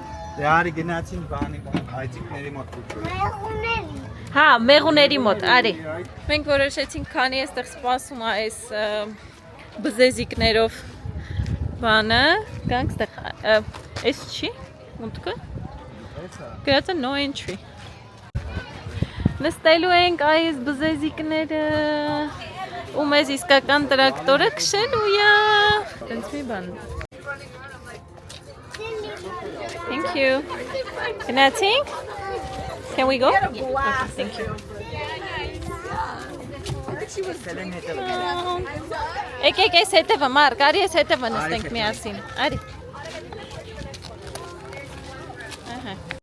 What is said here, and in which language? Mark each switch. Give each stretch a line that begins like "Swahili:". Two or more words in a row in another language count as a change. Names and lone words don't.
Armenian: Դե արի գնացին բանի մոտ, այցիկների մոտ դուք։ Մեղուների։ Հա, մեղուների մոտ, արի։ Մենք որոշեցինք, քանի այստեղ սպասում է այս բզեզիկներով բանը, գանք այստեղ, այս չի, մուտքը։ Գրած է
English: no entry։
Armenian: Նստելու ենք այս բզեզիկները, ու մեզ իսկական տրակտորը քշելու է։ Տենց մի բան։
English: Thank you. Գնացինք։ Can we go? Okay, thank you.
Armenian: Եկեք այս հետևը, Մարկ, արի այս հետևը նստենք միասին։ Արի։ Ահա։